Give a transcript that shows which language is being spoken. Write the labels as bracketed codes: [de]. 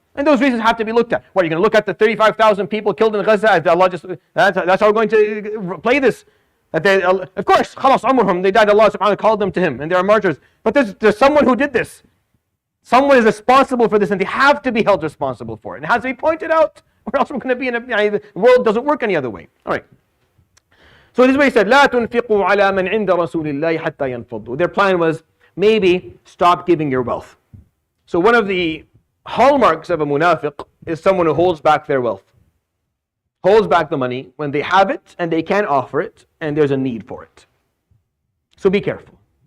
[en] And those reasons have to be looked at. What, are you going to look at the 35,000 people killed in Gaza as Allah that's how we're going to play this? That they, of course, khalas umrhum, they died, Allah subhanahu wa ta'ala called them to him, and they are martyrs. But there's someone who did this. Someone is responsible for this, and they have to be held responsible for it. And it has to be pointed out, or else we're going to be the world doesn't work any other way. All right. So this is what he said, [ar] لا تنفقوا على من عند رسول الله حتى ينفضوا. [en] Their plan was, maybe stop giving your wealth. So one of the hallmarks of a munafiq is someone who holds back their wealth. Holds back the money when they have it and they can't offer it and there's a need for it. So be careful.